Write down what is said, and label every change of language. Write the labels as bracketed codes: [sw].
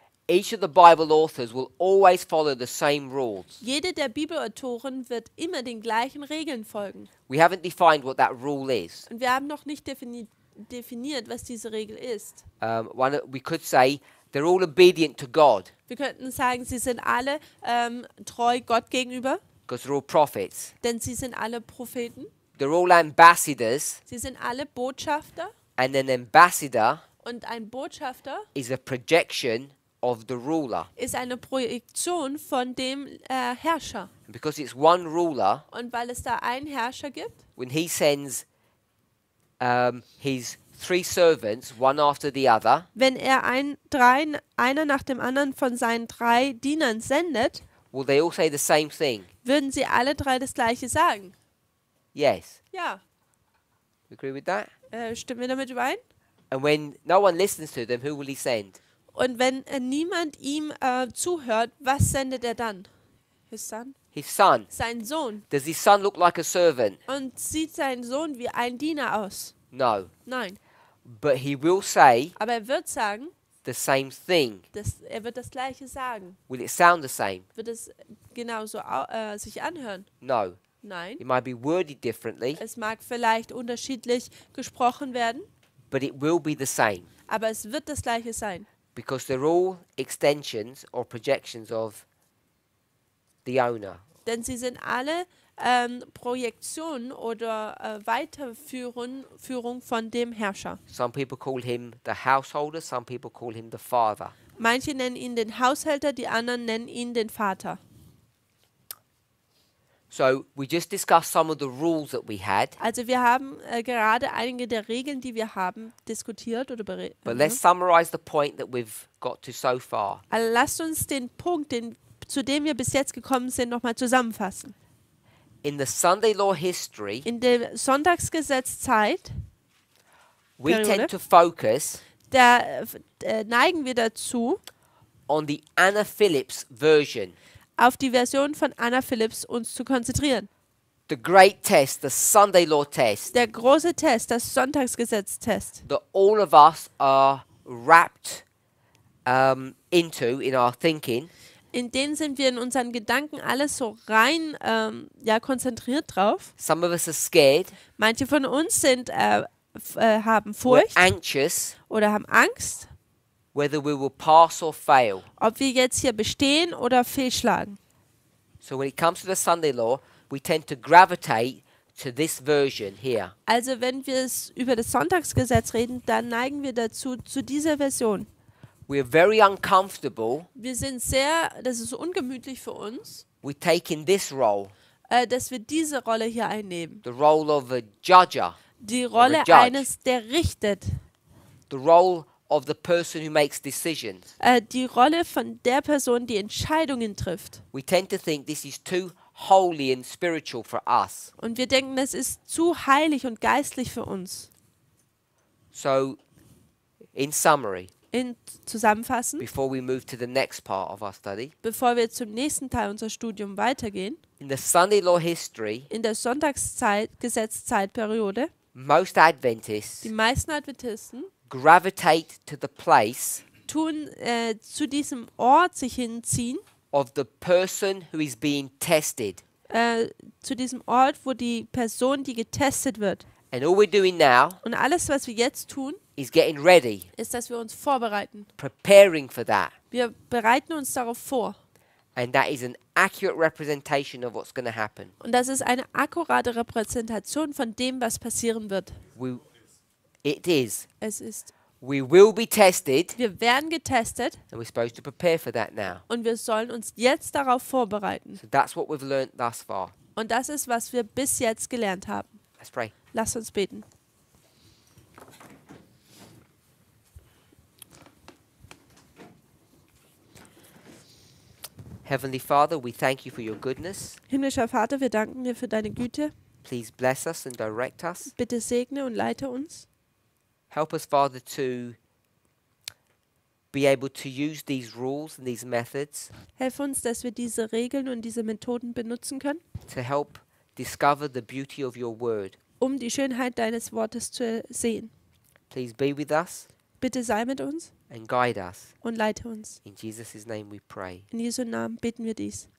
[en] Each of the Bible authors will always follow the same rules. [de] Jede der Bibelautoren wird immer den gleichen Regeln folgen. [en] We haven't defined what that rule is. [de] Und wir haben noch nicht definiert, was diese Regel ist. [en] We could say they're all obedient to God [de] Wir könnten sagen, sie sind alle treu Gott gegenüber, [en] because they're all prophets. [de] denn sie sind alle Propheten. [en] They're all ambassadors, [de] Sie sind alle Botschafter. [en] and an ambassador [de] Und ein Botschafter [en] is a projection of the ruler. [de] ist eine Projektion von dem Herrscher. [en] And because it's one ruler, [de] Und weil es da einen Herrscher gibt, [en] when he sends his 3 servants, one after the other, [de] wenn er einer nach dem anderen von seinen 3 Dienern sendet, [en] will they all say the same thing? [de] würden sie alle 3 das Gleiche sagen. [en] Yes. [de] Ja, [en] You agree with that? [de] stimmen wir damit überein? [en] And when no one listens to them, who will he send? [de] Und wenn niemand ihm zuhört, was sendet er dann? [en] His son? His son. [de] Sein Sohn. [en] Does his son look like a servant? [de] Und sieht sein Sohn wie ein Diener aus? [en] No. [de] Nein. [en] But he will say [de] Aber er wird sagen, [en] the same thing. [de] er wird das Gleiche sagen. [en] Will it sound the same? [de] Wird es genauso sich anhören? [en] No. [de] Nein. [en] It might be worded differently, [de] Es mag vielleicht unterschiedlich gesprochen werden, [en] but it will be the same [de] aber es wird das Gleiche sein. [en] because they're all extensions or projections of the owner. [de] Denn sie sind alle Projektionen oder Weiterführung von dem Herrscher. [en] Some people call him the householder, some people call him the father. [de] Manche nennen ihn den Haushälter, die anderen nennen ihn den Vater. [en] So we just discussed some of the rules that we had, [de] Also wir haben gerade einige der Regeln, die wir haben, diskutiert oder [en] but let's summarize the point that we've got to so far. [de] Also lasst uns den Punkt, zu dem wir bis jetzt gekommen sind, nochmal zusammenfassen. [en] In the Sunday law history, [de] In der Sonntagsgesetzzeit, [en] we [de] Periode. [en] tend to focus [de] da neigen wir dazu, [en] on the Anna Phillips version, [de] auf die Version von Anna Phillips uns zu konzentrieren. [en] the great test, the Sunday law test, [de] Der große Test, das Sonntagsgesetz-Test, [en] that all of us are wrapped into in our thinking, [de] in den sind wir in unseren Gedanken alles so rein konzentriert drauf. [en] some of us are scared, [de] Manche von uns sind, haben [en] we're [de] Furcht [en] anxious, [de] oder haben Angst, [en] whether we will pass or fail. [de] ob wir jetzt hier bestehen oder fehlschlagen. [en] So when it comes to the Sunday law, we tend to gravitate to this version here. [de] Also wenn wir es über das Sonntagsgesetz reden, dann neigen wir dazu, zu dieser Version. [en] We're very uncomfortable [de] Wir sind das ist ungemütlich für uns, [en] with taking this role, [de] dass wir diese Rolle hier einnehmen. [en] the role of a judger, [de] Die Rolle [en] judge. [de] eines, der richtet. [en] the role of the person who makes decisions. [de] Die Rolle von der Person, die Entscheidungen trifft. [en] We tend to think this is too holy and spiritual for us. [de] Und wir denken, das ist zu heilig und geistlich für uns. [en] So, in summary, [de] zusammenfassen, [en] before we move to the next part of our study. [de] bevor wir zum nächsten Teil unseres Studiums weitergehen. [en] In the Sunday law history, [de] In der Sonntagsgesetzzeitperiode, [en] most Adventists [de] die meisten Adventisten [en] gravitate to the place [de] tun zu diesem Ort sich hinziehen, [en] of the person who is being tested. [de] zu diesem Ort, wo die Person, die getestet wird. [en] And all we're doing now [de] Und alles, was wir jetzt tun, [en] is getting ready, [de] ist, dass wir uns vorbereiten. [en] preparing for that. [de] Wir bereiten uns darauf vor. [en] And that is an accurate representation of what's going to happen. [de] Und das ist eine akkurate Repräsentation von dem, was passieren wird. [en] It is. [de] Es ist, [en] We will be tested, [de] wir werden getestet [en] and we're supposed to prepare for that now. [de] und wir sollen uns jetzt darauf vorbereiten. [en] So that's what we've learned thus far. [de] Und das ist, was wir bis jetzt gelernt haben. [en] Let's pray. [de] Lasst uns beten. [en] Heavenly Father, we thank you for your goodness. [de] Himmlischer Vater, wir danken dir für deine Güte. [en] Please bless us and direct us. [de] Bitte segne und leite uns. [en] Help us, Father, to be able to use these rules and these methods [de] Helf uns, dass wir diese Regeln und diese Methoden benutzen können, [en] to help discover the beauty of your word. [de] um die Schönheit deines Wortes zu sehen. [en] Please be with us [de] Bitte sei mit uns [en] and guide us. [de] und leite uns. [en] In Jesus' name we pray. [de] In Jesu Namen beten wir dies.